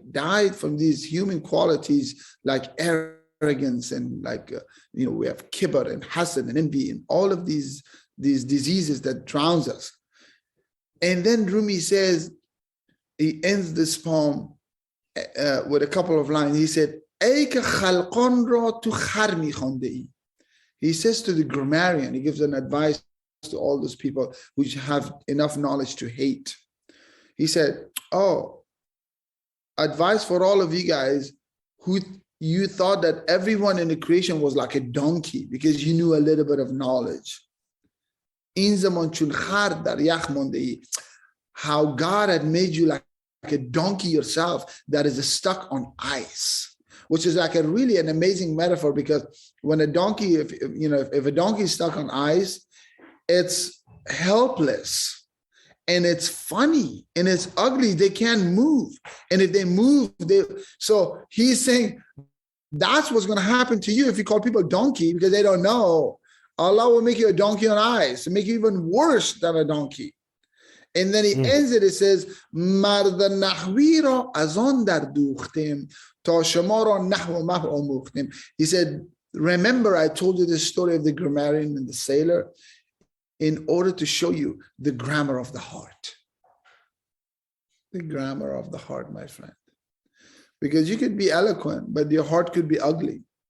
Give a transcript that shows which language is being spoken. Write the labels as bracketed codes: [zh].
[en] Die from these human qualities like arrogance and like, we have kibr and hasad and envy and all of these diseases that drowns us. And then Rumi says, he ends this poem with a couple of lines. He said, [fa] ای که خلقان را تو خر می‌خوانده ای. [en] He says to the grammarian, he gives an advice to all those people who have enough knowledge to hate. He said, oh, advice for all of you guys who you thought that everyone in the creation was like a donkey because you knew a little bit of knowledge. [fa] این زمان چون خر در یخ مانده ای. [en] How God had made you like a donkey yourself that is stuck on ice, which is like a really an amazing metaphor, because when a donkey, if a donkey is stuck on ice, it's helpless and it's funny and it's ugly. They can't move. And if they move, so he's saying that's what's going to happen to you if you call people donkey, because they don't know. Allah will make you a donkey on ice and make you even worse than a donkey. And then he ends it, it says, [fa] مرد نحوی را از آن در دوختیم تا شما را نحو محو آموختیم. [en] He said, remember I told you the story of the grammarian and the sailor in order to show you the grammar of the heart. The grammar of the heart, my friend. Because you could be eloquent, but your heart could be ugly.